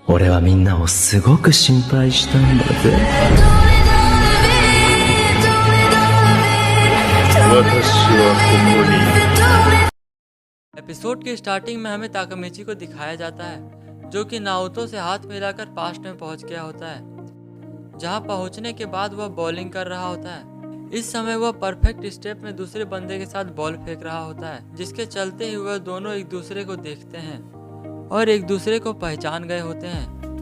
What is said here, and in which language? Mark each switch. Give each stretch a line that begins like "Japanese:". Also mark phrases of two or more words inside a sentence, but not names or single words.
Japanese: 俺はみんなをすごく心配したんだぜ。私はここにいる。
Hindi: एपिसोड की स्टार्टिंग में हमें ताकामिची को दिखाया जाता है जो कि नाओतो से हाथ मिलाकर पास्ट में पहुंच गया होता है। जहां पहुंचने के बाद वह बॉलिंग कर रहा होता है। इस समय वह
English: perfect step
Hindi: में दूसरे बंदे के साथ बॉल फेंक रहा होता है, जिसके चलते ही वह दोनों एक दूसरे को देखते हैं और एक दूसरे को पहचान गए होते हैं।